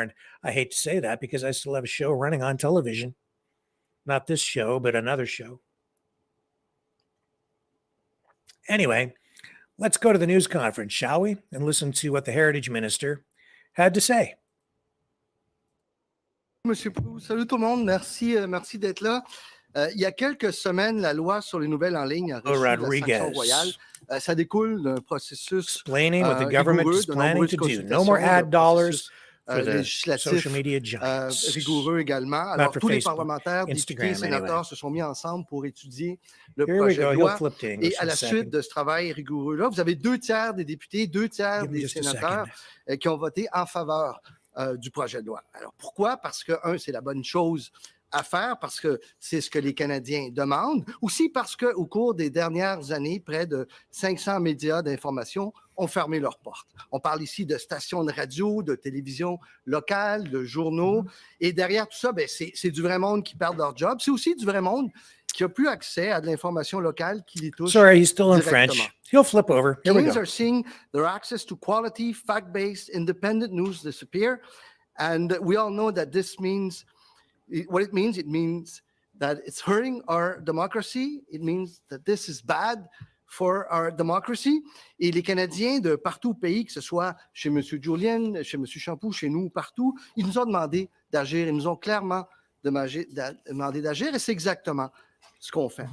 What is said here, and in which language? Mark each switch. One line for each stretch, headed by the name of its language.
English: And I hate to say that because I still have a show running on television. Not this show, but another show. Anyway, let's go to the news conference, shall we? And listen to what the Heritage Minister had to say.
French: Monsieur Proulx, salut tout le monde, merci d'être là. Il y a quelques semaines, la loi sur les nouvelles en ligne a reçu la sanction royale. Ça découle d'un processus
English: explaining what the government is planning to do. No more ad dollars for the social media giants.
French: Rigoureux également. Alors, tous les parlementaires, députés et sénateurs se sont mis ensemble pour étudier le projet de loi. Et à la suite de ce travail rigoureux-là, vous avez 2/3 des députés, 2/3 des sénateurs qui ont voté en faveur du projet de loi. Alors, pourquoi? Parce que, c'est la bonne chose à faire parce que c'est ce que les Canadiens demandent. Aussi parce qu'au cours des dernières années, près de 500 médias d'information ont fermé leurs portes. On parle ici de stations de radio, de télévision locale, de journaux. Et derrière tout ça, ben, c'est du vrai monde qui perd leur job. C'est aussi du vrai monde qui n'a plus accès à de l'information locale qui les touche.
English: Sorry, he's still in
French: directement.
English: French. He'll flip over. Here we Canadians go. are seeing their access to quality, fact-based, independent news disappear. And we all know that this means, what it means that it's hurting our democracy. It means that this is bad for our democracy.
French: Et les Canadiens de partout au pays, que ce soit chez M. Julien, chez M. Champoux, chez nous, partout, ils nous ont demandé d'agir. Ils nous ont clairement demandé d'agir et c'est exactement ce qu'on fait.